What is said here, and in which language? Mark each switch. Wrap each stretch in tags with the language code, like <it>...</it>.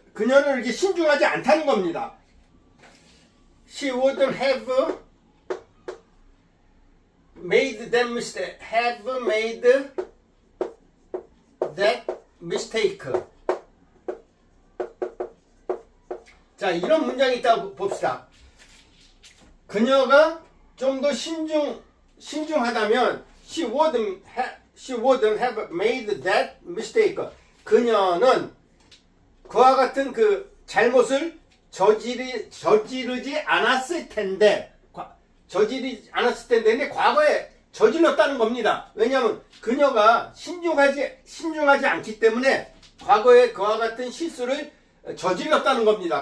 <ko>그녀는 이렇게 신중하지 않다는 겁니다.</ko> <en>She wouldn't have made that mistake. Have made that mistake.</en> <ko>자, 이런 문장이 있다고 봅시다. 그녀가 좀 더 신중하다면</ko> <en>she wouldn't have made that mistake.</en> <ko>그녀는 그와 같은 그 잘못을 저지르지 않았을 텐데, 근데 과거에 저질렀다는 겁니다. 왜냐하면 그녀가 신중하지 않기 때문에 과거에 그와 같은 실수를 저질렀다는 겁니다.</ko>